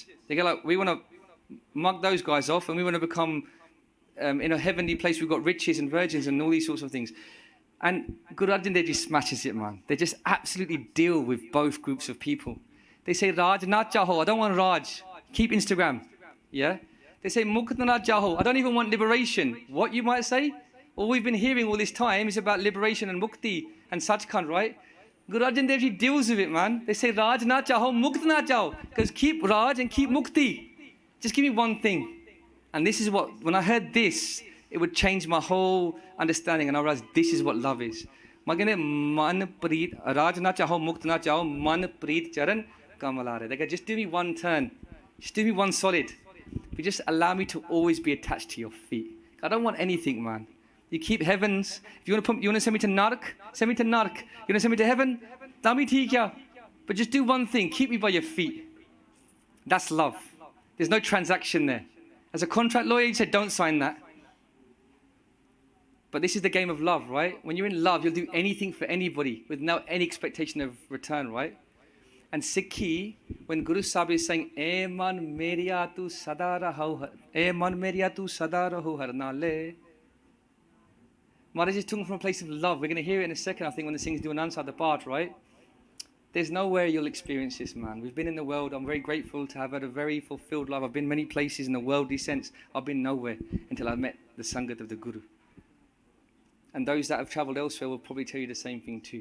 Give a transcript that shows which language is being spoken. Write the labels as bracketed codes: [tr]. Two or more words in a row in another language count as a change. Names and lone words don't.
[en] They go like, we want to mug those guys off and we want to become in a heavenly place. We've got riches and virgins and all these sorts of things. And Guru Arjan Dev Ji smashes it, man. They just absolutely deal with both groups of people. They say, [pa] ਰਾਜ ਨ ਚਾਹਉ, [en] I don't want Raj. Keep Instagram, yeah? They say, [pa] ਮੁਕਤਿ ਨ ਚਾਹਉ, [en] I don't even want liberation. What you might say? All we've been hearing all this time is about liberation and mukti and Sachkhand, right? Guru Arjan Dev Ji deals with it, man. They say, [pa] ਰਾਜੁ ਨ ਚਾਹਉ ਮੁਕਤਿ ਨ ਚਾਹਉ. [en] Because keep Raj and keep mukti. Just give me one thing. And this is what, when I heard this, it would change my whole understanding, and I realized this is what love is. [pa] ਮਨਿ ਪ੍ਰੀਤਿ ਰਾਜੁ ਨ ਚਾਹਉ ਮੁਕਤਿ ਨ ਚਾਹਉ ਮਨਿ ਪ੍ਰੀਤਿ ਚਰਨ ਕਮਲਾਰੇ. [en] They go, just do me one turn. Just do me one solid. But just allow me to always be attached to your feet. I don't want anything, man. You keep heavens. If you want to send me to Nark, send me to Nark. You want to send me to heaven? [pa] ਦਾਮੀ ਠੀਕ ਹੈ. [en] But just do one thing. Keep me by your feet. That's love. There's no transaction there. As a contract lawyer, you said, don't sign that. But this is the game of love, right? When you're in love, you'll do anything for anybody with no any expectation of return, right? And Sikhi, when Guru Sahib is saying, [pa] "ਏ ਮਨ ਮੇਰਿਆ ਤੂ ਸਦਾ ਰਹੁ ਏ ਮਨ ਮੇਰਿਆ ਤੂ ਸਦਾ ਰਹੁ ਹਰਿ ਨਾਲੇ." [en] Maharaj is talking from a place of love. We're going to hear it in a second, I think, when the sings do an answer the part, right? There's nowhere you'll experience this, man. We've been in the world. I'm very grateful to have had a very fulfilled life. I've been many places in the worldly sense. I've been nowhere until I met the Sangat of the Guru. And those that have travelled elsewhere will probably tell you the same thing too.